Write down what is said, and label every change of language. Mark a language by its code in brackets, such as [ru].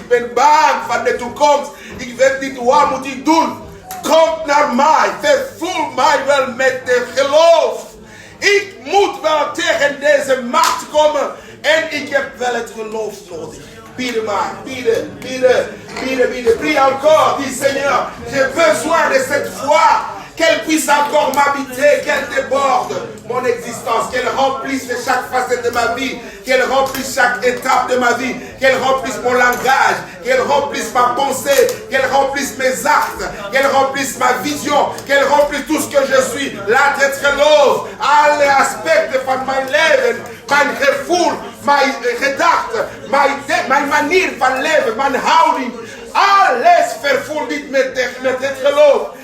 [nl] Ik ben bang van de toekomst. Ik weet niet wat moet ik doen. Kom naar mij, vervul mij wel met de geloof. Ik moet wel tegen deze macht komen. En ik heb wel het geloof nodig. Bieden maar, bieden. [fr] Prie encore, dis Seigneur, j'ai besoin de cette foi. Qu'elle puisse encore m'habiter, qu'elle déborde mon existence, qu'elle remplisse chaque facette de ma vie, qu'elle remplisse chaque étape de ma vie, qu'elle remplisse mon langage, qu'elle remplisse ma pensée, qu'elle remplisse mes actes, qu'elle remplisse ma vision, qu'elle remplisse tout ce que je suis. [nl] Laat het geloof alle aspecten van mijn leven, mijn gevoel, mijn gedachten, mijn manier van leven, mijn houding, alles vervul dit met het geloof.